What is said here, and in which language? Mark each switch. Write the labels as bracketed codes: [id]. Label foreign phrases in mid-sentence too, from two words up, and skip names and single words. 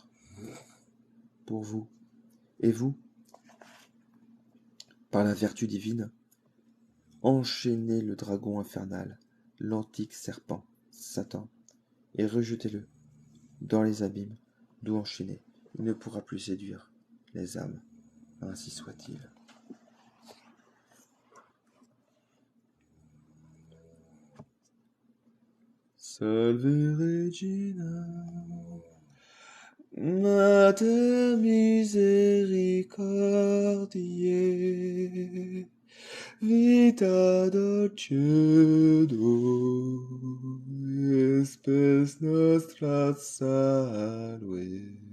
[fr] Pour vous, et vous, par la vertu divine, enchaînez le dragon infernal, l'antique serpent, Satan, et rejetez-le dans les abîmes, d'où enchaîné, il ne pourra plus séduire les âmes. Ainsi soit-il. [la] Salve Regina, Mater misericordiae, vita dulcedo, spes nostra salve.